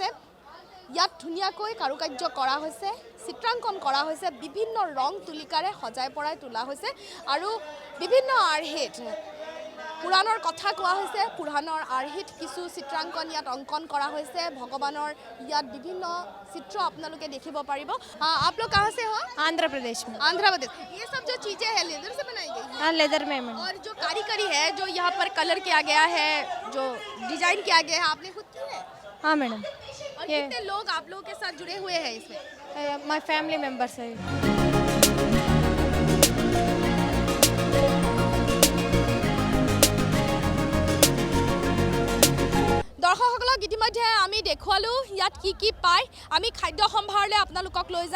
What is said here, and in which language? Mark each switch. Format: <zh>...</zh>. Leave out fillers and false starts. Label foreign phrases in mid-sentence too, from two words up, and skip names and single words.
<as>ইয়াত ধুনীয়াকৈ কাৰুকাৰ্য কৰা হৈছে, চিত্ৰাংকন কৰা হৈছে, বিভিন্ন ৰং তুলিকাৰে সজাই পৰাই তোলা হৈছে। আৰু বিভিন্ন আৰ্হিত পুৰাণৰ কথা কোৱা হৈছে, পুৰাণৰ আৰ্হিত কিছু চিত্ৰাংকন ইয়াত অংকন কৰা হৈছে। ভগৱানৰ ইয়াত বিভিন্ন চিত্ৰ আপোনালোকে দেখিব পাৰিব।</as> <hi>आप लोग कहाँ से हो? आंध्र प्रदेश में। आंध्र प्रदेश। ये सब जो चीज़ें हैं लेदर से बनाई गई हैं? हाँ, लेदर में और जो कारीगरी है, जो यहाँ पर कलर किया गया है, जो डिजाइन किया गया है, आपने खुद की है? हाँ मैडम, और ये कितने लोग आप लोगों के साथ जुड़े हुए हैं इसमें?</hi> <en>my family members है।</en> <as>দৰ্শকসকলক ইতিমধ্যে আমি দেখুৱালোঁ ইয়াত কি পায়। আমি খাদ্য সম্ভাৰলৈ আপোনালোকক লৈ যাম।</as>